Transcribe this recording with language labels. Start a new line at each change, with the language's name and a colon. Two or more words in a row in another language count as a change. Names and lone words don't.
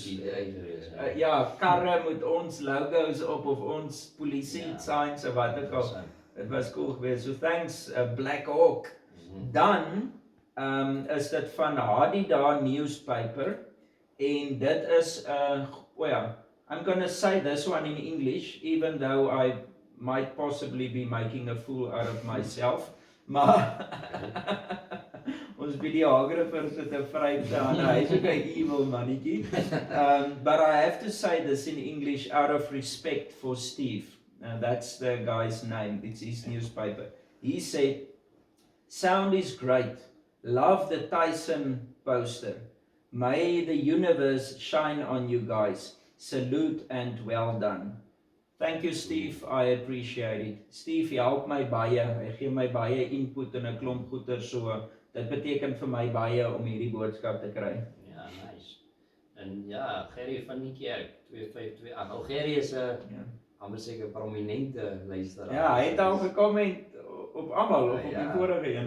Afrikaans: GTA gewees. ja, karre met ons logos op of ons polisie signs of wat ook al. Dit was cool geweest.
English: So thanks Black Hawk.
Afrikaans: Dan is dit van Hadida Newspaper en dit is
English: I'm going to say this one in English even though I might possibly be making a fool out of myself.
Afrikaans: Maar ons videographer sit 'n vryte aan. Hy's ook 'n evil mannetjie.
English: But I have to say this in English out of respect for Steve. That's the guy's name. It's his newspaper. He said, "Sound is great. Love the Tyson poster. May the universe shine on you guys. Salute and well done." Thank you Steve, I appreciate it.
Afrikaans: Steve help my baie. Hy gee my baie input en 'n klomp goeie so. Dit beteken vir my baie om hierdie boodskap te kry. Ja, nice. En ja, Gerry van die kerk 2528. Nou Gerry is 'n amper seker prominente luisteraar. Ja, hy het al gekomment op almal of op die vorige een.